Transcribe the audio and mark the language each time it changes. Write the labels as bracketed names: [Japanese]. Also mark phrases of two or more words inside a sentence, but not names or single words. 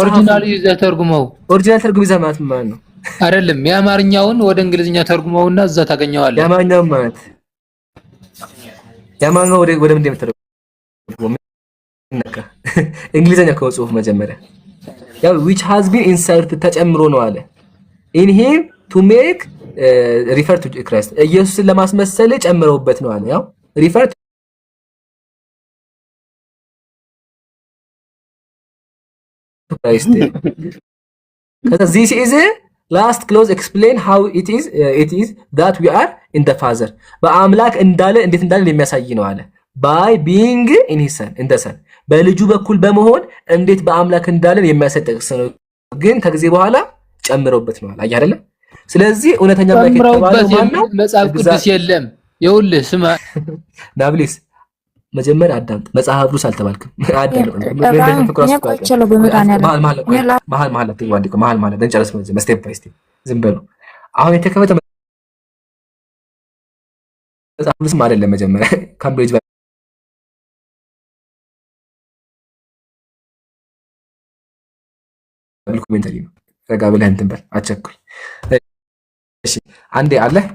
[Amharic] ኦሪጂናል ይዘህ ተርጉመው። ኦሪጂናል ተርጉም ይዘህ ማለት ምን ማለት ነው? አይደለም የአማርኛውን ወደ እንግሊዝኛ ተርጉመውና እዛ ታገኘዋለህ። የአማርኛው ማለት የአማርኛው ወደ ምን እንደምትተረጉመው እንግሊዝኛ ከጽሁፍ መጀመሪያ ያው [English] which has been inserted [Amharic] ተጨምሮ ነው አለ [English] in him to make refer to Christ [Amharic] ኢየሱስን ለማስመሰል ጨምረውበት ነው አለ። ያው refer [English] to Christ this is a last clause explain how it is that we are in the Father [Amharic] በአምላክ እንዳለ እንዴት እንዳለ የሚያሳይ ነው አለ [English] by being in his son in the son [Amharic] በልጁ በኩል በመሆን እንዴት በአምላክ እንዳለን የሚያሳይ ጥቅስ ነው። ግን ከጊዜ በኋላ ጨምረውበት ነው አለ አይደለ? ስለዚህ እውነተኛ አምላክ የተባለው ማን ነው? መጽሐፍ ቅዱስ የለም። ይኸውልህ ስማ ናብሊስ መጀመሪያ አዳምጥ። መጽሐፍ ቅዱስ አልተባልክም። አዳምጥ። መሀል እንጨርስ ነው [English] step by step። [Amharic] ዝም በሉ። አሁን የተከፈተ መጽሐፍ ቅዱስም አይደለም። መጀመሪያ ካምብሪጅ ባይብል ኮሜንታሪ ነው። ረጋ ብለህ እንትን በል አቸኩል። እሺ አንዴ አለ